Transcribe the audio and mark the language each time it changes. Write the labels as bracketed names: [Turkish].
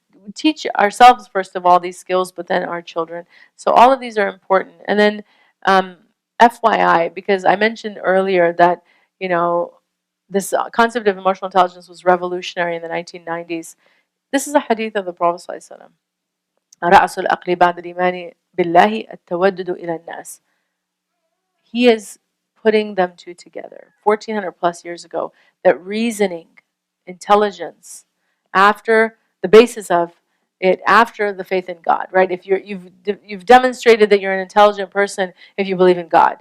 [English] We teach ourselves, first of all, these skills, but then our children. So all of these are important. And then FYI, because I mentioned earlier that, this concept of emotional intelligence was revolutionary in the 1990s. This is a hadith of the Prophet ﷺ. [Arabic] رأس العقل بعد الإيمان بالله التودد إلى الناس. [English] He is putting them two together 1400 plus years ago, that reasoning, intelligence, after the basis of it, after the faith in God, right? If you've demonstrated that you're an intelligent person if you believe in God.